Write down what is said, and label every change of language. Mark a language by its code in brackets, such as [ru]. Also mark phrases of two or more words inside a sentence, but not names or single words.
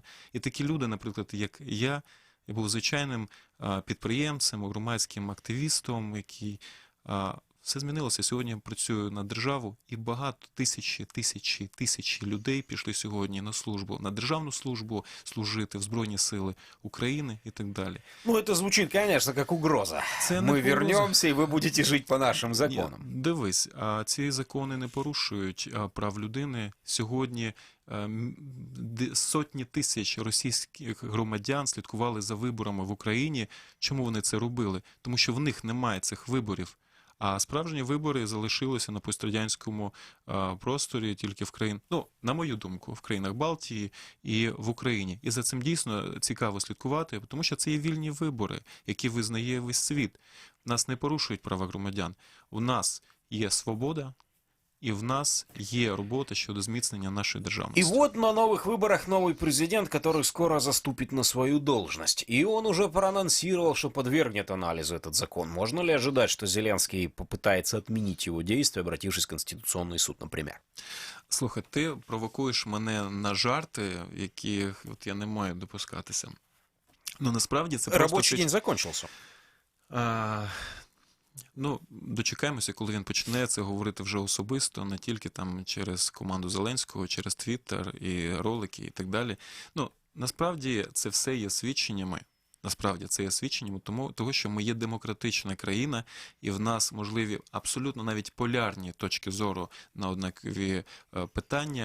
[uk] І такі люди, наприклад, як я був звичайним підприємцем, громадським активістом, який... Все змінилося. Сьогодні я працюю на державу, і багато тисячі людей пішли сьогодні на службу, на державну службу, служити в Збройні сили України і так далі. Ну, [ru] это звучит, конечно, как угроза. [uk] Це не [ru] Мы угроза. вернемся, и вы будете жить по нашим [uk] Ні, [ru] законам. [uk] дивись, ці закони не порушують прав людини. Сьогодні сотні тисяч російських громадян слідкували за виборами в Україні. Чому вони це робили? Тому що в них немає цих виборів. А справжні вибори залишилися на пострадянському просторі тільки в країнах, ну, на мою думку, в країнах Балтії і в Україні. І за цим дійсно цікаво слідкувати, тому що це є вільні вибори, які визнає весь світ. Нас не порушують права громадян. У нас є свобода, і в нас є робота щодо зміцнення нашої [ru] И [uk] державності. [ru] вот на новых выборах новый президент, который скоро заступит на свою должность. И он уже проанонсировал, что подвергнет анализу этот закон. Можно ли ожидать, что Зеленский попытается отменить его действия, обратившись в Конституционный суд, например? [uk] Слухай, ти провокуєш мене на жарти, яких от я не маю допускатися. Ну, насправді це просто... [ru] Рабочий день закончился. [uk] Ну, дочекаємося, коли він почне це говорити вже особисто, не тільки там через команду Зеленського, через Твіттер і ролики і так далі. Ну, насправді це все є свідченнями. Насправді це є свідченням того, що ми є демократична країна, і в нас можливі абсолютно навіть полярні точки зору на однакові питання.